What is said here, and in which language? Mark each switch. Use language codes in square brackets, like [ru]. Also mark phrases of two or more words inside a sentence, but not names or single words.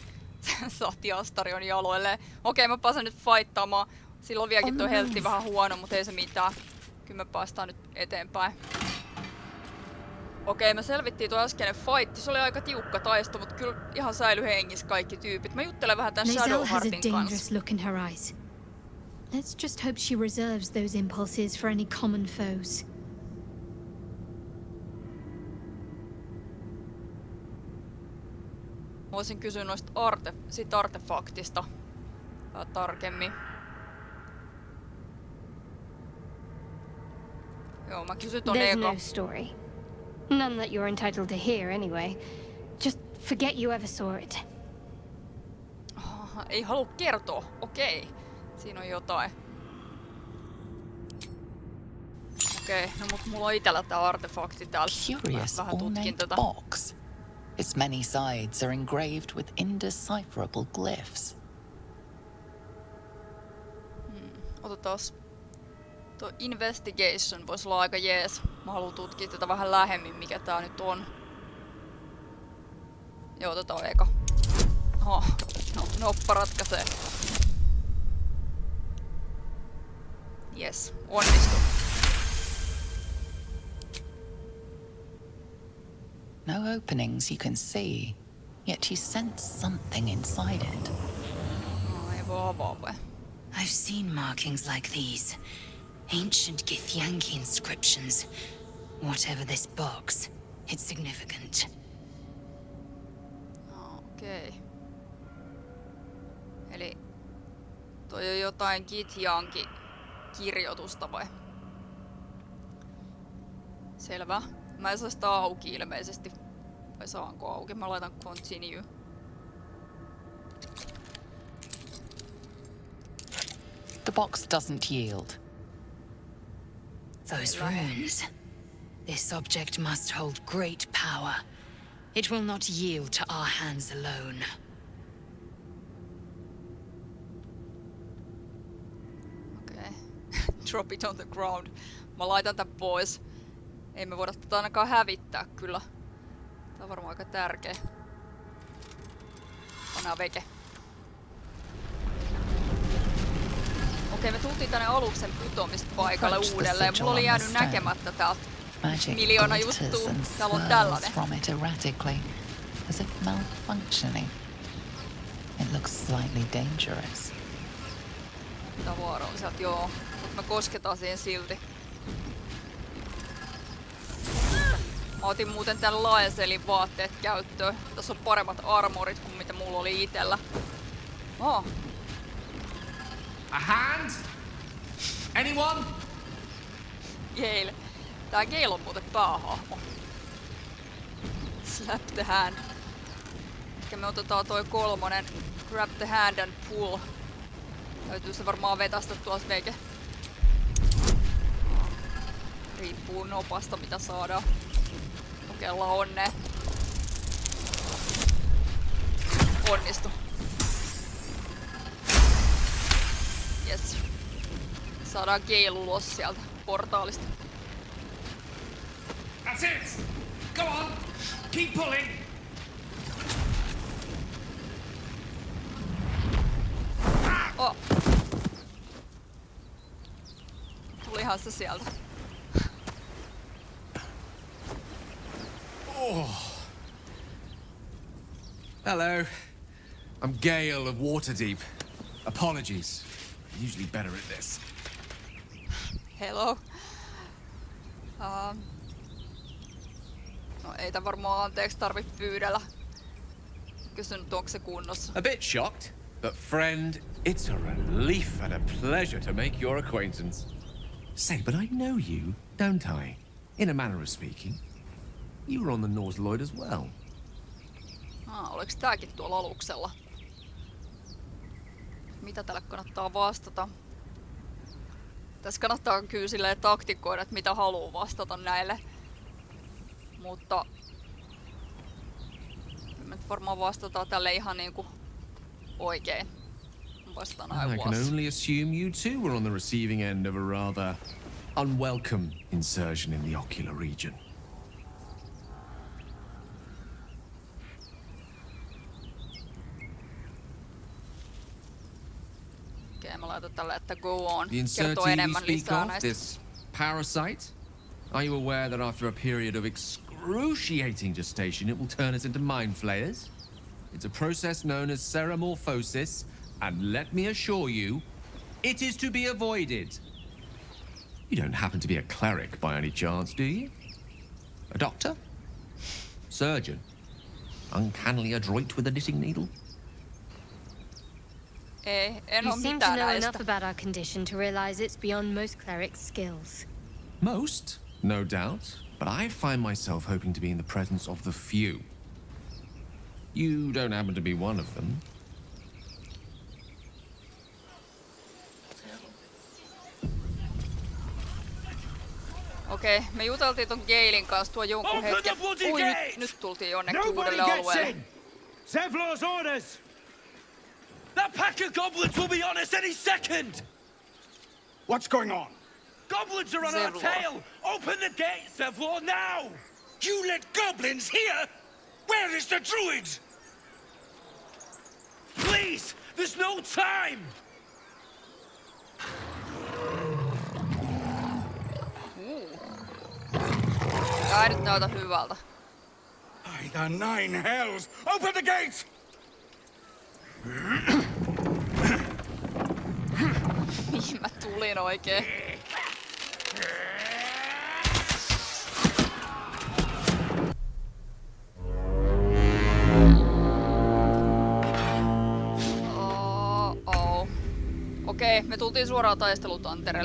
[fi] Sahti Astarion jaloilleen. Okei, mä pääsen nyt fighttaamaan. Silloin vieläkin toi heltti vähän huono, mutta ei se mitään. Kyllä me päästään nyt eteenpäin. Okei, me selvittiin tuo äskeinen fight. Se oli aika tiukka taisto, mutta kyllä ihan säily hengissä kaikki tyypit. Mä juttelen vähän tän Shadowheartin kanssa. [en] Look in her eyes. Let's just hope she reserves those impulses for any common foes. [fi] Voisin kysyä noista siitä artefaktista tarkemmin. Joo, mä kysyn ton [en] There's [fi] eka. [en] no story. None that you're entitled to hear anyway. Just forget you ever saw it. [fi] Ei halua kertoa. Okei. Siinä on jotain. Okei, no mut mulla on itellä tää artefakti täällä. [en] Curious [fi] Vähän tutkin [en] ornate [fi] tätä. [en] box. Its many sides are engraved with indecipherable glyphs. [fi] Otetaan. Tuo investigation voisi olla aika jees. Mä haluan tutkia tätä vähän lähemmin, mikä tää nyt on. Joo, tota on eka. Oho, no, noppa ratkaisee. Jes, onnistu. [en] No openings you can see, yet you sense something inside it. [fi] No, ei voi avaa vai? [en] I've seen markings like these. Ancient Githyanki inscriptions. Whatever this box, it's significant. [fi] Okei. Eli toi on jotain Githyanki-kirjoitusta vai? Selvä. Mä en saa sitä auki ilmeisesti. Vai saanko auki? Mä laitan continue. [en] The box doesn't yield. Those runes. This object must hold great power. It will not yield to our hands alone. [fi] Okei. [en] Drop it on the ground. [fi] Mä laitan tän pois. Ei me voida tätä ainakaan hävittää kyllä. Tää on varmaan aika tärkeä. Pannaan veke. Okei, me tultiin tänne aluksen putoamispaikalle uudelleen. Mulla oli jäänyt näkemättä täältä miljoona juttua. Täällä on tällainen. [en] From it erratically, as if malfunctioning. It looks slightly dangerous. [fi] Tää on vaaralliselta, joo. Mut me kosketaan siihen silti. Mä otin muuten tän Laeselin vaatteet käyttöön. Tässä on paremmat armorit kuin mitä mulla oli itellä. [en] Oh. A hand? Anyone? Gale. [fi] Tää Gale on muuten päähahmo. [en] Slap the hand. [fi] Ehkä me otetaan toi kolmonen. [en] Grab the hand and pull. [fi] Täytyy se varmaan vetästä tuolta veke. Riippuu nopasta mitä saadaan. Kokeillaan onnea. Onnistu. [en] Yes. [fi] Saadaan Gale ulos sieltä portaalista. [en] That's it! Go on! Keep pulling! Oh. [fi] Tulihan se sieltä. [en] Oh. Hello. I'm Gale of Waterdeep. Apologies. I'm usually better at this. Hello. [fi] No ei tää varmaan anteeksi tarvitse pyydellä. Kysyn nyt onko se kunnossa. [en] A bit shocked, but friend, it's a relief and a pleasure to make your acquaintance. Say, but I know you, don't I? In a manner of speaking. You were on the Norse Lloyd as well. [fi] Oliks tääkin tuolla aluksella? Mitä tälle kannattaa vastata? Tässä kannattaa kyllä silleen taktikoida, että mitä haluaa vastata näille. Mutta me nyt varmaan vastataan tälle ihan niinku oikein. Vastaan [en] I can only assume you too were on the receiving end of a rather unwelcome insertion in the ocular region. [fi] Mä laitan tälle, että [en] go on. The [fi] Kertoo [en] insertee [fi] enemmän [en] we [fi] lisää [en] speak of, [fi] näistä. [en] this parasite, are you aware that after a period of excruciating gestation it will turn us into mind flayers? It's a process known as ceremorphosis, and let me assure you, it is to be avoided. You don't happen to be a cleric by any chance, do you? A doctor? Surgeon? Uncannily adroit with a knitting needle? [fi] Ei, en [en] You [fi] oo [en] seem to [fi] mitään [en] know [fi] näistä. [en] enough about our condition to realize it's beyond most clerics' skills. Most, no doubt, but I find myself hoping to be in the presence of the few. You don't happen to be one of them. [fi] Okei, me juteltiin ton Galein kanssa tuo jonkun hetken. Ui, nyt tultiin jonnekin uudelle alueelle. [en] Zevlor's orders! That pack of goblins will be on us any second! What's going on? Goblins are on our tail! Open the gate, Zevlor, now! You let goblins here? Where is the druid? Please! There's no time! [fi] Tää nyt näytä hyvältä. [en] By the nine hells! Open the gate! [fi] Mihin mä tulin oikein? Okei, me tultiin suoraan taistelutantereelle.